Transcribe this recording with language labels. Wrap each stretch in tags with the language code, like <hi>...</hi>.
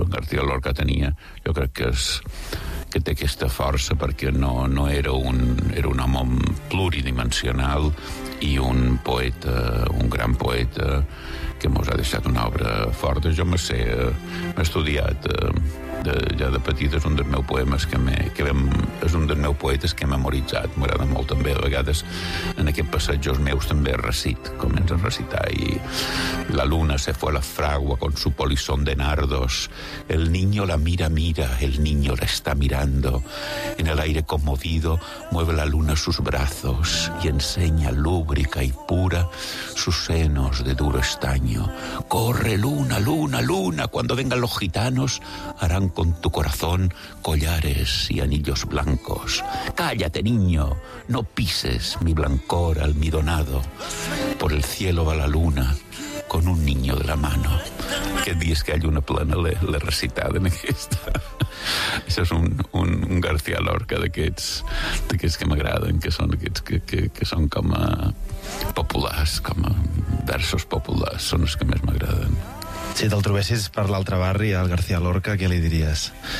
<ca>García Lorca tenia, jo crec que és que té aquesta força, perquè no era un home pluridimensional i un poeta, un gran poeta que mos ha deixat una obra forta. Jo me sé, m'he estudiat ja de petit, és un dels meus poemes és un dels meus poetes que he memoritzat. M'agrada molt també, a vegades en aquests passatges meus també recit, començo a recitar.</ca> <es>I la luna se fue a la fragua con su polizón de nardos, el niño la mira, el niño la está mirando, en el aire conmovido mueve la luna sus brazos y enseña lúbrica y pura sus senos de duro estaño. Corre luna, cuando vengan los gitanos harán con tu corazón collares y anillos blancos. Cállate, niño, no pises mi blancor almidonado. Por el cielo va la luna con un niño de la mano.</es> <ca>Aquest dia és que hi ha una plena l'he recitada en aquesta. Això és un García Lorca d'aquests que m'agraden, que són aquests que són com a populars, com a versos populars, són els que més m'agraden. Si te'l trobessis per l'altre barri, al García Lorca, què li diries?</ca>